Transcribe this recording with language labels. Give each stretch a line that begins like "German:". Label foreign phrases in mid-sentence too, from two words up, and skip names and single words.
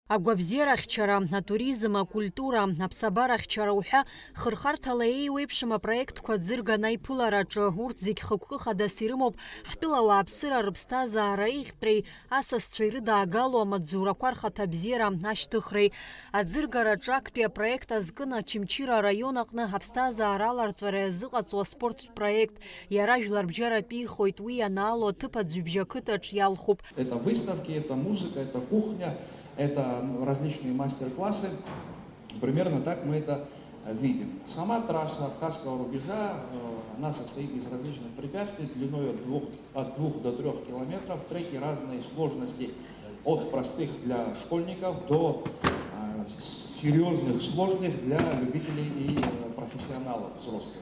Abkhazian: Агвабзерахьчара, атуризм, акультура, аԥсабарахьчара уҳәа хырхарҭала еиуеиԥшым апроектқәа ӡырганы аиԥылараҿы урҭ зегь хықәкы хадас ирымоуп ҳтәылауааԥсыра рыԥсҭазаара еиӷьтәреи, асасцәа ирыдаагало амаҵзурақәа рхаҭа бзиара ашьҭыхреи. Аӡыргараҿы актәи апроект азкын Очамчыра араион аҟны аԥсҭазаара аларҵәара иазыҟаҵо аспорттә проект. Иара жәларбжьаратәы ихоит, уи анаало аҭыԥ аӡҩыбжьа ақыҭаҿ иалхуп.
Russian: Это выставки, это музыка, это кухня. Это различные мастер-классы. Примерно так мы это видим. Сама трасса Абхазского рубежа, она состоит из различных препятствий длиной от 2 до 3 километров. Треки разной сложности, от простых для школьников до серьезных, сложных для любителей и профессионалов взрослых.